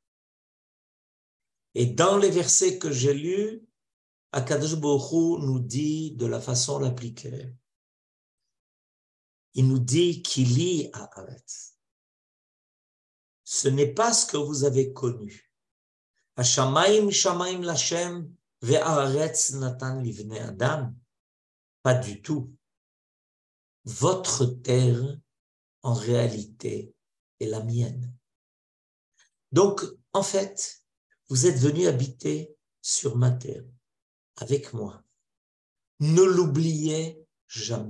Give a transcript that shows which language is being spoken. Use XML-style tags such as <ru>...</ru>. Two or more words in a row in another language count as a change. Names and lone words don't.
<fr>Et dans les versets que j'ai lus,</fr> <he>הקדוש ברוך הוא</he> <fr>nous dit de la façon la plus claire. Il nous dit qu'il lit à Haaretz. Ce n'est pas ce que vous avez connu.</fr> <he>השמים שמים לה' והארץ נתן לבני אדם.</he> <fr>Pas du tout. Votre terre, en réalité, est la mienne. Donc, en fait, vous êtes venus habiter sur ma terre, avec moi. Ne l'oubliez jamais.</fr>